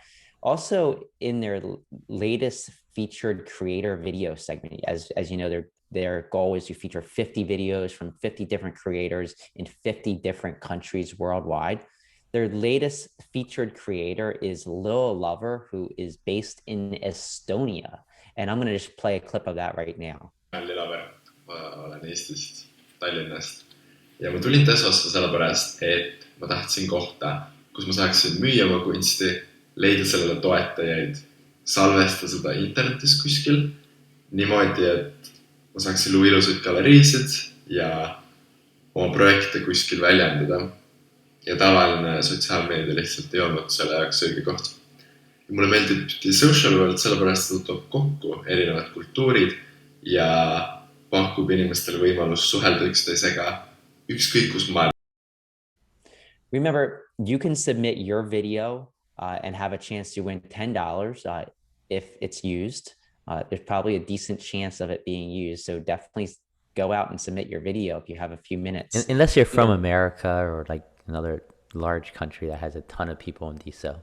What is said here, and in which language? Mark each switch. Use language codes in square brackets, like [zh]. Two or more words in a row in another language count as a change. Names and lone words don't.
[en] Also, in their latest featured creator video segment, as you know, their goal is to feature 50 videos from 50 different creators in 50 different countries worldwide. Their latest featured creator is Lil Lover, who is based in Estonia. And I'm going to just play a clip of that right now. Lil Lover, [et] ma olen Eestist, Tallinnast ja ma tulin DeSosse sellepärast, et ma tahtsin kohta, kus ma saaksin müüa oma kunsti, leida sellele toetajaid, salvesta seda internetis kuskil, niimoodi, et ma saaksin luua ilusaid galeriisid ja oma projekte kuskil väljendada. Ja tavaline sotsiaalmeedia lihtsalt ei olnud selle jaoks õige koht. Ja mulle meeldib DeSocial World sellepärast, et toob kokku erinevad kultuurid ja pakub inimestele võimalus suhelda üksteisega ükskõik kus maailmas. [en] Remember, you can submit your video and have a chance to win $10 if it's used. There's probably a decent chance of it being used. So definitely go out and submit your video if you have a few minutes. Unless you're from America or like another large country that has a ton of people in DeSo.